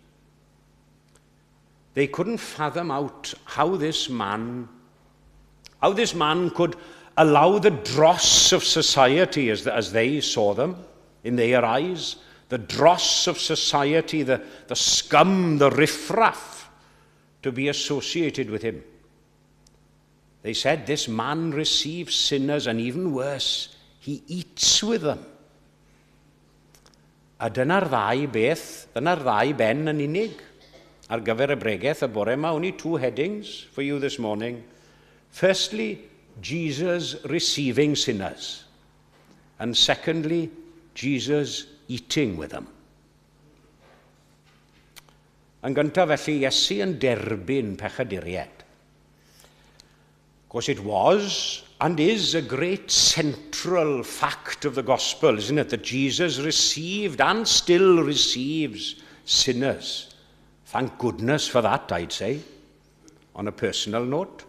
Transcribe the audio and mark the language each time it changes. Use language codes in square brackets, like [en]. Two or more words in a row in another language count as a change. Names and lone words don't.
[en] They couldn't fathom out how this man could allow the dross of society, as they saw them in their eyes, the dross of society, the scum, the riffraff, to be associated with him. They said, this man receives sinners, and even worse, he eats with them. [cy] A dyna'r ddau ben yn unig ar gyfer y bregaeth y bore yma. [en] Only two headings for you this morning. Firstly, Jesus receiving sinners. And secondly, Jesus eating with them. [cy] Yn gyntaf felly, Iesu yn derbyn pechaduriaid. [en] Of course, it was and is a great central fact of the gospel, isn't it, that Jesus received and still receives sinners. Thank goodness for that, I'd say, on a personal note.